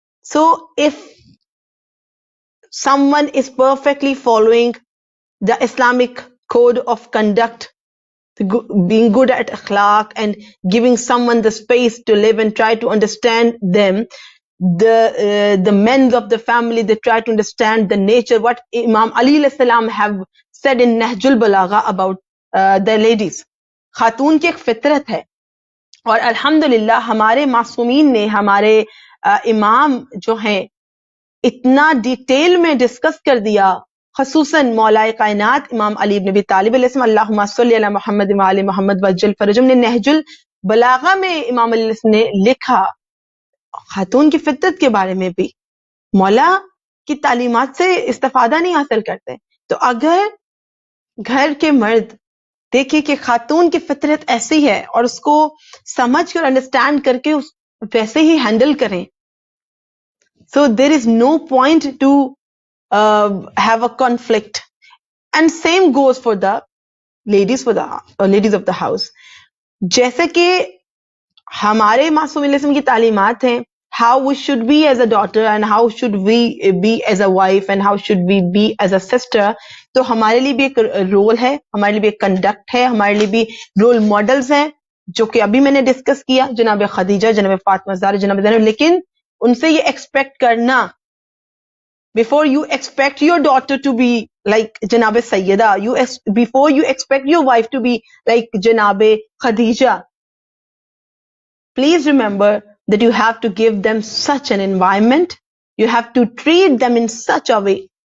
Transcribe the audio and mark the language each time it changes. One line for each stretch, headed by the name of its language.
English: So if someone is perfectly following the Islamic code of conduct, being good at akhlaq and giving someone the space to live and try to understand them, the men of the family, they try to understand the nature, what Imam Ali alayhi salam have said in Nahjul Balagha about the ladies.
Urdu: خاتون کی ایک فطرت ہے اور الحمدللہ ہمارے معصومین نے, ہمارے امام جو ہیں, اتنا ڈیٹیل میں ڈسکس کر دیا, خصوصاً مولائے کائنات امام علی بن ابی طالب علیہ السلام,
Arabic: اللہم صلی علی محمد و علی محمد وجل فرجم,
Urdu: نے نہج البلاغہ میں امام علی نے لکھا خاتون کی فطرت کے بارے میں بھی. مولا کی تعلیمات سے استفادہ نہیں حاصل کرتے. تو اگر گھر کے مرد دیکھیں کہ خاتون کی فطرت ایسی ہے اور اس کو سمجھ کر انڈرسٹینڈ کر کے ویسے ہی ہینڈل کریں,
English: so there is no point to have a conflict. And same goes for the ladies, for the ladies of the house.
Urdu: جیسے کہ ہمارے معصوم علیہ السلام کی تعلیمات ہیں,
English: how we should be as a daughter and how should we be as a wife and how should we be as a sister,
Urdu: تو ہمارے لیے بھی ایک رول ہے, ہمارے لیے بھی ایک کنڈکٹ ہے, ہمارے لیے بھی رول ماڈلز ہیں جو کہ ابھی میں نے ڈسکس کیا, جناب خدیجہ, جناب فاطمہ زہرا, جناب زینب. لیکن ان سے یہ ایکسپیکٹ کرنا,
English: before you expect your daughter to be like Janab Sayyida, before you expect your wife to be like Janab Khadija, please remember that you have to give them such an environment, you have to treat them in such a way.